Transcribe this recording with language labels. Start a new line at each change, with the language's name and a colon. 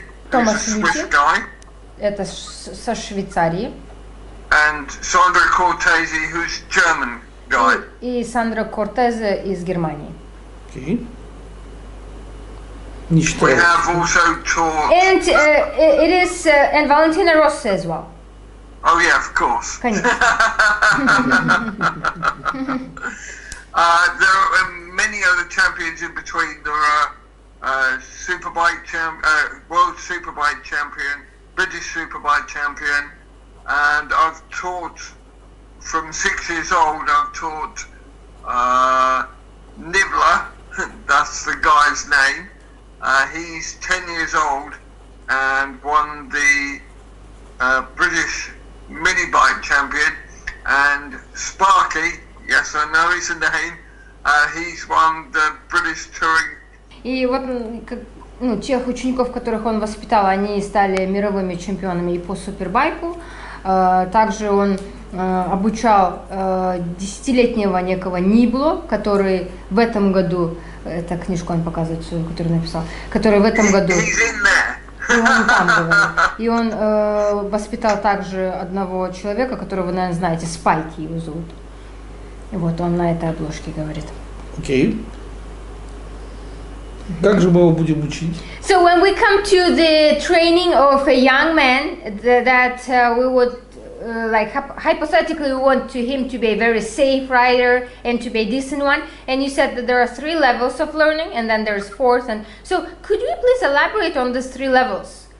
Russian: Томас Люти, это со Швейцарии.
English: And Sandro Cortese, who's German guy.
Russian: И Сандро Кортезе из Германии.
English: Okay.
Russian: Не
English: We have also taught. And it is and Valentina Rossi as well. Oh yeah, of course.
Russian: Конечно.
English: There are many other champions in between. There are World Superbike champion, British Superbike champion, and I've taught from 6 years old. I've taught Nibbler, that's the guy's name. He's 10 years old and won the British mini bike champion. And Sparky, yes I know his name, he's won the British touring.
Russian: И вот тех учеников, которых он воспитал, они стали мировыми чемпионами и по супербайку. Также он обучал 10-летнего некого Нибло, который в этом году, это книжку он показывает свою, которую написал, который в этом году... И он там говорит. И он воспитал также одного человека, которого вы, наверное, знаете, Спайки его зовут. И вот он на этой обложке говорит. Окей. Как же мы его будем учить?
English: So when we come to the training of a young man, that we would like hypothetically we want him to be a very safe rider and to be a decent one. And you said that there are 3 levels of learning, and then there's 4th. And so could you please elaborate on these 3 levels?